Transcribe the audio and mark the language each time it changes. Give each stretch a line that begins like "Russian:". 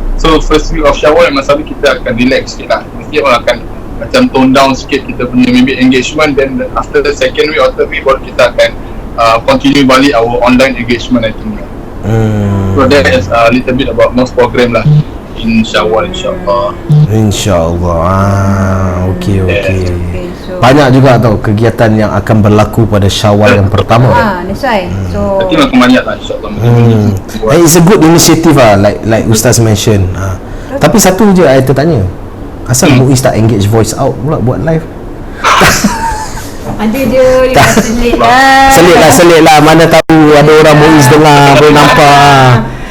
English: So first week of Syawal
Malay: memang selalu kita akan relax sikit lah. Masjid pun akan macam tone down sikit kita punya maybe engagement.
English: Then after the second week or third week
Malay: baru kita akan continue balik
English: our online engagement, I think. So that is a little bit about most program lah in Syawal, InsyaAllah. Okay. So
Malay: Banyak juga tau kegiatan yang akan berlaku pada Syawal yang pertama.
English: That's why. So I think
Malay: akan banyak lah, insyaAllah.
English: It's a good initiative lah, like Ustaz mention.
Malay: Tapi satu je saya tertanya, asal Muiz tak engage voice out pula buat live? ada dia selit lah. Selit lah. Mana tahu ada orang Muiz dengar, boleh nampak.